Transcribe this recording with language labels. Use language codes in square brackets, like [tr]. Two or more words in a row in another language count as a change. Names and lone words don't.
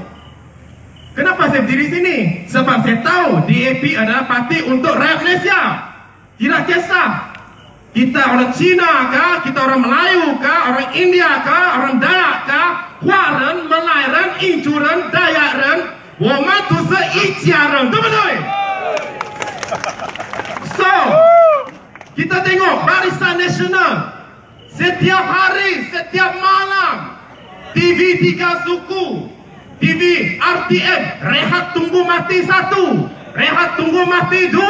[ms] Kenapa saya berdiri sini? Sebab saya tahu DAP adalah parti untuk rakyat Malaysia. Tidak kisah kita orang Cina kah, kita orang Melayu kah, orang India kah, orang Dayak kah, [zh] 华人，马来人，印度人，达雅人, 我们都是一家人，对不对？ [ms] So, kita tengok Barisan Nasional setiap hari, setiap malam, TV 3 suku, TV RTM, rehat tunggu mati 1, rehat tunggu mati 2.